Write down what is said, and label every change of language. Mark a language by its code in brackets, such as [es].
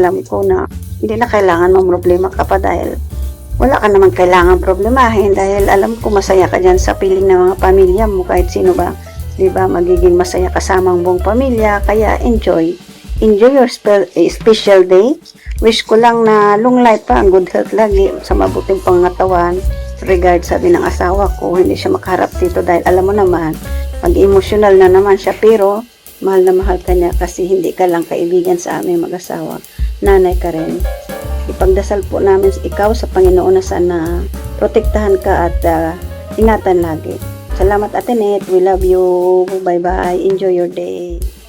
[tl] Alam ko na hindi na kailangan problema ka pa dahil wala ka naman kailangan problemahin dahil alam ko masaya ka dyan sa piling ng mga pamilya mo kahit sino ba. Diba, magiging masaya kasama ang buong pamilya. Kaya [en] enjoy your special day. [tl] Wish ko lang na [en] long life [tl] pa, ang [en] good health [tl] lagi, sa mabuting pangatawan. Regard sabi ng asawa ko, hindi siya makaharap dito dahil alam mo naman, pag-emotional na naman siya pero mahal na mahal ka niya kasi hindi ka lang kaibigan sa aming mag-asawa. Nanay ka rin. Ipagdasal po namin ikaw sa Panginoon na sana protektahan ka at ingatan lagi. Salamat Ate Net. [en] We love you. Bye-bye. Enjoy your day.